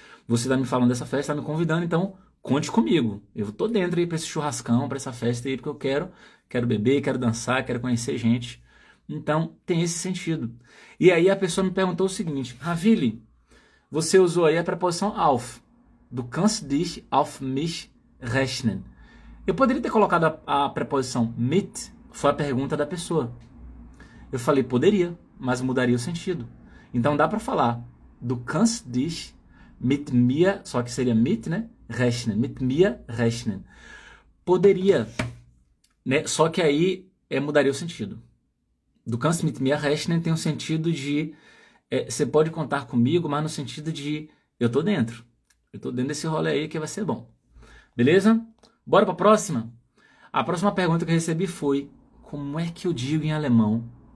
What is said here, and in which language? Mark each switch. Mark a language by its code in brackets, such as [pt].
[pt] Você está me falando dessa festa, está me convidando, então conte comigo. Eu tô dentro aí para esse churrascão, para essa festa aí, porque eu quero beber, quero dançar, quero conhecer gente. Então, tem esse sentido. E aí a pessoa me perguntou o seguinte, Ravili, você usou aí a preposição auf. [de] Du kannst dich auf mich rechnen. [pt] Eu poderia ter colocado a preposição mit, foi a pergunta da pessoa. Eu falei, poderia, mas mudaria o sentido. Então dá para falar, [de] du kannst dich mit mir, [pt] só que seria mit, né? [de] Rechnen, mit mir rechnen. [pt] Poderia, né? Só que aí mudaria o sentido. [de] Du kannst mit mir rechnen [pt] tem o sentido de você pode contar comigo, mas no sentido de eu tô dentro. Eu tô dentro desse rolê aí que vai ser bom. Beleza? Bora para a próxima? A próxima pergunta que eu recebi foi: como é que eu digo em alemão?